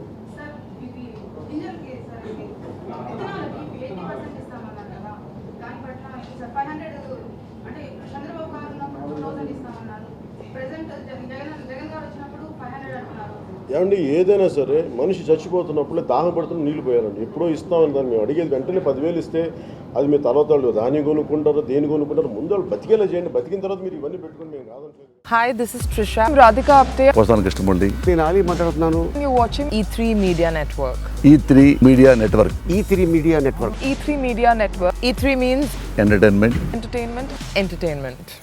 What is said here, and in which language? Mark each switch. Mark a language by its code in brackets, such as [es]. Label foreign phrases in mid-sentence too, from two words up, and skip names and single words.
[te] సార్ ఇది గింజలకి సార్ ఇది విత్తనాలకి 80% ఇస్తామన్నారు కదా, దాని పట్ల సార్ 500 అంటే చంద్రబాబు గారు ఉన్నప్పుడు 2000 ఇస్తామన్నారు, ప్రెసెంట్ జగన్ గారు వచ్చినప్పుడు 500 అంటున్నారు. ఏమండి ఏదైనా సరే మనిషి చచ్చిపోతున్నప్పుడే దాహం పడుతున్న నీళ్ళు పోయారండి. ఎప్పుడో ఇస్తామని దాన్ని మేము అడిగేది వెంటనే 10,000 ఇస్తే అది మీ తర్వాత దాన్ని కొనుక్కుంటారు దేని కొనుక్కుంటారు, ముందు వాళ్ళు బతికేలా చేయండి. బతికిన తర్వాత మీరు ఇవన్నీ పెట్టుకుని మేము కాదంటలేదు. [en] Hi, this is Trisha. I'm Radhika Apte. [te] వస్తాను కృష్ణమూర్తి. నేను ఆలీ మాట్లాడుతున్నాను. [en] You're watching E3 Media Network. E3 media network. E3 media network. E3 Media Network. E3 means ఎంటర్టైన్మెంట్. entertainment.